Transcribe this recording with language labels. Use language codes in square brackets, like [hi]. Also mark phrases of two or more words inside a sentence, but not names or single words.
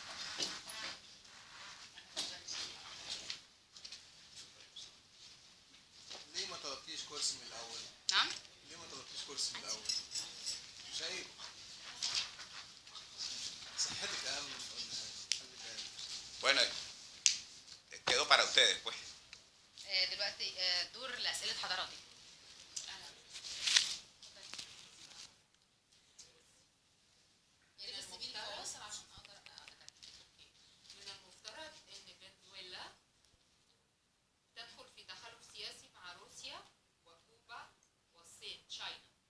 [ar] ليه ما طلبتيش كرسي من الأول؟ نعم؟ ليه ما طلبتيش كرسي من الأول؟ مش عيب. صحتك أهم من كل حاجة، خلي بالك. [es] Bueno, quedo para ustedes, pues. [ar] دلوقتي دور لأسئلة حضراتك. من المفترض ان فنزويلا تدخل في تحالف سياسي مع روسيا وكوبا والصين تشاينا.